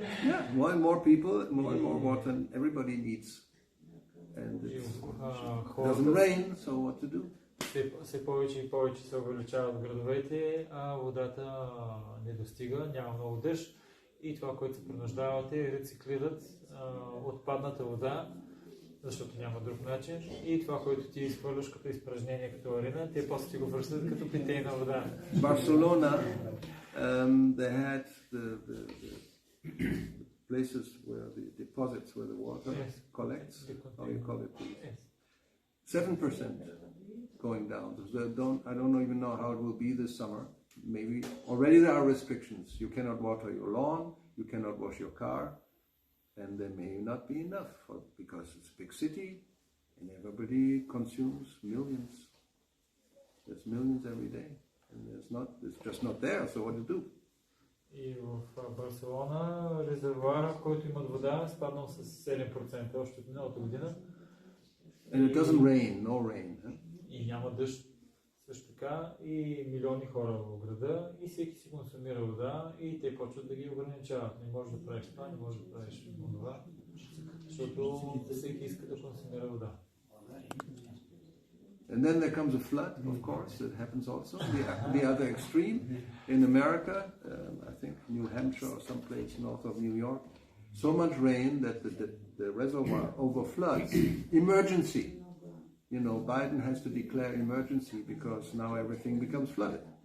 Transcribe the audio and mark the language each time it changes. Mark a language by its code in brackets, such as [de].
[en] Yeah, more and more people, more and more water, and everybody needs. And it doesn't rain, so what to do? [bg] Все повече и повече се увеличават градовете, а водата не достига, няма много дъжд. И това, което се принуждават е рециклират отпадната вода, защото няма друг начин. И това, което ти изхвърляш като изпражнение, като арина, те после ти го връщат като питейна вода. [en] Barcelona, they had the places where the deposits where the water collects. How you call it? 7% going down. I don't even know how it will be this summer. Maybe already there are restrictions. You cannot water your lawn. You cannot wash your car. and there may not be enough because it's a big city and everybody consumes millions. There's millions every day, and it's just not there, so what to do? [bg] И в Барселона резервуара, който има вода, е спаднал с 7% още от миналата година. [en] And it doesn't rain, no rain. Huh? [bg] И няма дъжд също така, и милиони хора в града, и всеки си консумира вода, и те почват да ги ограничават. Не можеш да правиш това, не можеш да правиш това, защото всеки иска да консумира вода. [en] And then there comes a flood, of course, that happens also. The other extreme, in America, I think New Hampshire or someplace north of New York, so much rain that the reservoir overfloods. Emergency. You know, Biden has to declare emergency because now everything becomes flooded.